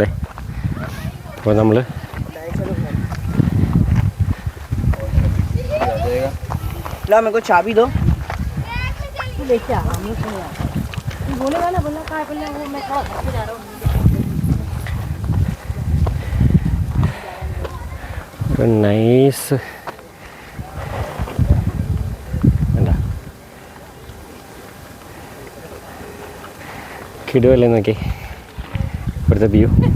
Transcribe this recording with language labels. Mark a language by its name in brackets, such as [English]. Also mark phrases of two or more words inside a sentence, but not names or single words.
[Malayalam] അപ്പോൾ നമ്മൾ [Hindi] मेरे को चाबी दो. [Malayalam] ഒരു നൈസ് എന്താ കിടുവല്ലേ നോക്കി ഇവിടുത്തെ വ്യൂ.